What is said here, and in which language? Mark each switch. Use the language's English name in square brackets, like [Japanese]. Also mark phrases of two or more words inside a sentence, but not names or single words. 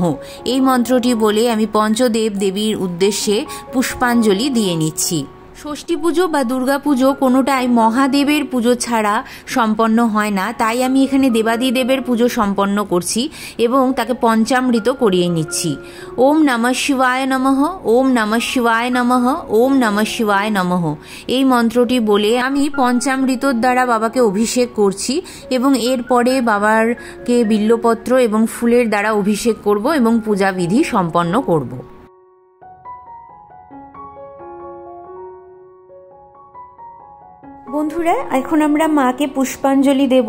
[Bangla] এই মন্ত্রটি বলে আমি পঞ্চদেব দেবীর উদ্দেশ্যে পুষ্পাঞ্জলি দিয়ে নিচ্ছি। ষষ্ঠী পুজো বা দুর্গা পুজো কোনোটাই মহাদেবের পুজো ছাড়া সম্পন্ন হয় না, তাই আমি এখানে দেবাদিদেবের পুজো সম্পন্ন করছি এবং তাকে পঞ্চামৃত করিয়ে নিচ্ছি। [Sanskrit] ওম নমঃ শিবায় নমঃ, ওম নমঃ শিবায় নমঃ, ওম নমঃ শিবায় নমঃ। [Bangla] এই মন্ত্রটি বলে আমি পঞ্চামৃতর দ্বারা বাবাকে অভিষেক করছি এবং এরপরে বাবারকে বিল্লপত্র এবং ফুলের দ্বারা অভিষেক করব এবং পূজাবিধি সম্পন্ন করব। বন্ধুরা, এখন আমরা মাকে পুষ্পাঞ্জলি দেব।